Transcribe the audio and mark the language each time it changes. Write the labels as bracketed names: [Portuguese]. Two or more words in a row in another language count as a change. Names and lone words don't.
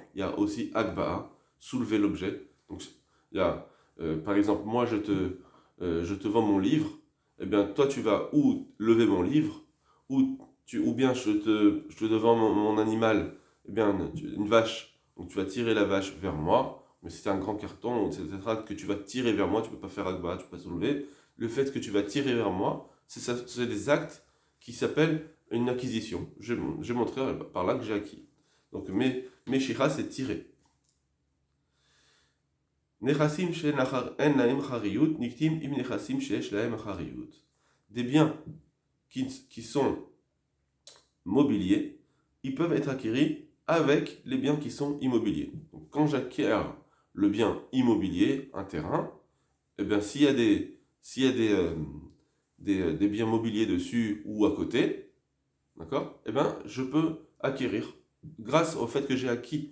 [French] Il y a aussi akba'a, soulever l'objet. Donc il y a, par exemple, moi je te vends mon livre, et bien toi tu vas ou lever mon livre, ou bien je te vends mon animal, eh bien une vache, donc tu vas tirer la vache vers moi, mais si c'est un grand carton, etc., que tu vas tirer vers moi, tu ne peux pas faire akba, tu ne peux pas soulever. Le fait que tu vas tirer vers moi, c'est des actes qui s'appellent une acquisition. Je montrerai par là que j'ai acquis. Donc, mais Meshicha, c'est tirer. [Hebrew] נכסים שאין להם אחריות נקנים עם נכסים שיש להם אחריות. [French] Des biens qui sont mobiliers, ils peuvent être acquis avec les biens qui sont immobiliers. Donc, quand j'acquiers le bien immobilier, un terrain, eh bien, s'il y a des biens mobiliers dessus ou à côté, d'accord, eh bien, je peux acquérir grâce au fait que j'ai acquis.